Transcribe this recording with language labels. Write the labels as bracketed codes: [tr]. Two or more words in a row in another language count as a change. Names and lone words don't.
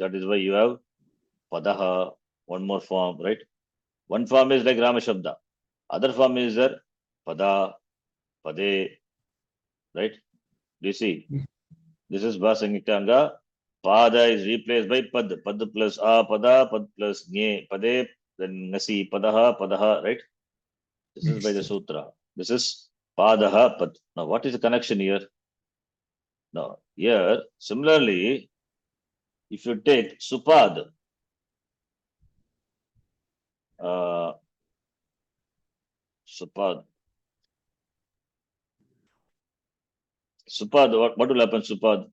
[en] That is why you have Padaha, one more form, right? One form is like Rama Shabda. Other form is there Pada, Pade, right? Do you see? This is Bhasanyakanga. Pada is replaced by pad. Pad plus pada, pad plus nye, pade, then nasi, padaha, padaha, right? This is by the sutra. This is padaha, pad. Now, what is the connection here? Now, here, similarly, if you take supad, supad, what will happen, supad?